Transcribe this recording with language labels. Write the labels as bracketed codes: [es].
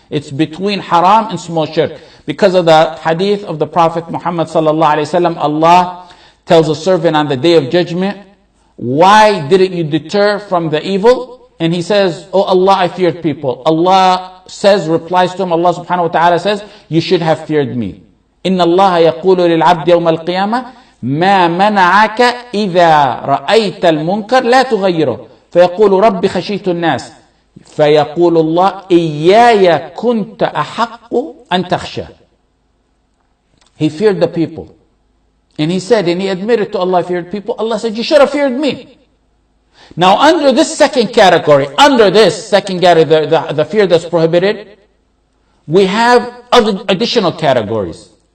[en] It's between haram and small shirk. Because of the hadith of the Prophet Muhammad sallallahu alaihi wasallam, Allah tells a servant on the day of judgment, why didn't you deter from the evil? And he says, oh Allah, I feared people. Allah says, replies to him, Allah subhanahu wa ta'ala says, you should have feared me. [ar] Inna Allah yaqulu lil abdi yawm al-qiyamah, ما منعك إذا رأيت المنكر لا تغيره فيقول رب خشيت الناس فيقول الله إياي كنت أحق أن تخشى. [en] He feared the people. And he said, and he admitted to Allah, feared people. Allah said, you should have feared me. Now under this second category, the fear that's prohibited, we have other additional categories.